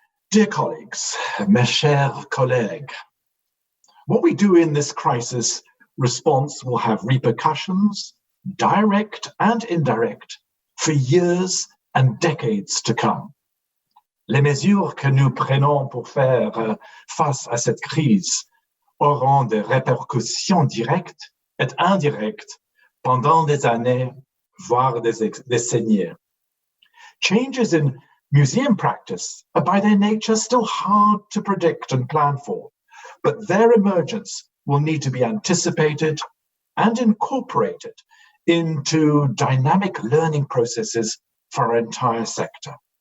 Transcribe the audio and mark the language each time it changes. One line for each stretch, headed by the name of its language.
English: Dear colleagues,
French: mes chers collègues,
English: what we do in this crisis response will have repercussions, direct and indirect, for years and decades to come.
French: Les mesures que nous prenons pour faire face à cette crise auront des répercussions directes et indirectes pendant des années, voire des décennies.
English: Changes in museum practice are by their nature still hard to predict and plan for, but their emergence will need to be anticipated and incorporated into dynamic learning processes for our entire sector.